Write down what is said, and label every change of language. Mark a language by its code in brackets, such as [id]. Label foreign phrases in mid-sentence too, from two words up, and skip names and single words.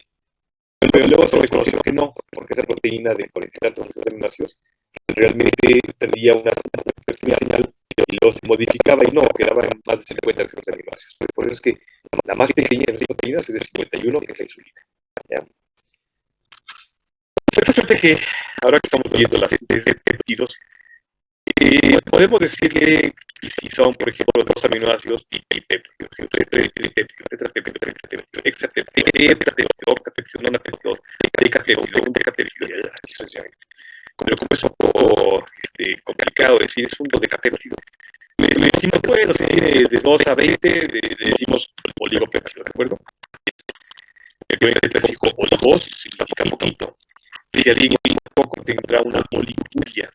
[es] Pero luego se reconoció que no, porque esa proteína de 40 y tantos residuos de aminoácidos realmente perdía una pequeña señal y los modificaba y no, quedaba en más de 50 residuos de aminoácidos. Por eso es que la más pequeña de las proteínas es de 51, que es la insulina. ¿Ya? Suerte que ahora que estamos viendo las síntesis de péptidos, podemos decir que si son, por ejemplo, dos aminoácidos tripéptidos, tres tripéptidos, tetrapéptidos, hexapéptidos, heptapéptidos, octapéptidos, nonapéptidos, decapéptidos, un decapéptido, así sucesivamente. Pero como es un poco complicado decir, es un decapéptido. Le decimos, bueno, si tiene de 2 a 20, le decimos oligopéptido, ¿de acuerdo? El prefijo oligos significa poquito. Si alguien es poco, tendrá una oligopuria.